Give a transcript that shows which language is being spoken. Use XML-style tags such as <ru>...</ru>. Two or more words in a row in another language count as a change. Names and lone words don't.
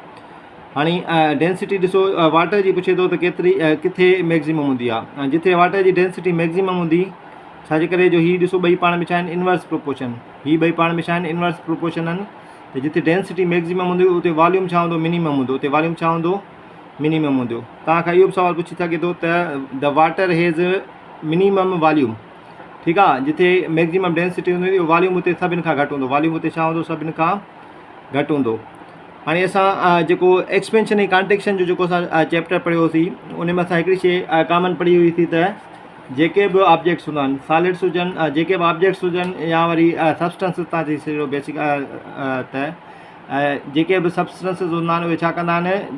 <sd>हाणे डेंसिटी ॾिसो, वाटर जी पुछे थो त केतिरी किथे मैक्सिमम हूंदी आहे। ऐं जिथे वाटर जी</sd> <en>density maximum</en> <sd>हूंदी, छाजे करे जो हीअ ॾिसो ॿई पाण में छा आहिनि?</sd> <en>inverse proportion.</en> <sd>हीअ ॿई पाण में छा आहिनि?</sd> <en>inverse proportion</en> <sd>आहिनि। त जिथे</sd> <en>density maximum</en> <sd>हूंदी उते वॉल्यूम छा हूंदो? मिनिमम हूंदो। उते वॉल्यूम छा हूंदो? मिनिमम हूंदो। तव्हां खां इहो बि सुवालु पुछी सघे थो त</sd> <en>the water has minimum volume,</en> <sd>ठीकु आहे। जिथे</sd> <en>maximum density</en> <sd>हूंदी वॉल्यूम उते सभिनि खां घटि हूंदो। वॉल्यूम उते छा हूंदो? सभिनि खां घटि हूंदो। हाणे असां जेको एक्सपेंशन ऐं कॉन्ट्रेक्शन जो जेको असां चैप्टर पढ़ियोसीं, उन में असां हिकिड़ी शइ कॉमन पढ़ी हुई थी त जेके बि ऑब्जेक्ट्स हूंदा आहिनि, सॉलिड्स हुजनि, जेके बि ऑब्जेक्ट्स हुजनि या वरी सब्सटेंसिस तव्हां चई छॾियो बेसिक, त जेके बि सब्सटेंसिस हूंदा आहिनि उहे छा कंदा आहिनि?</sd>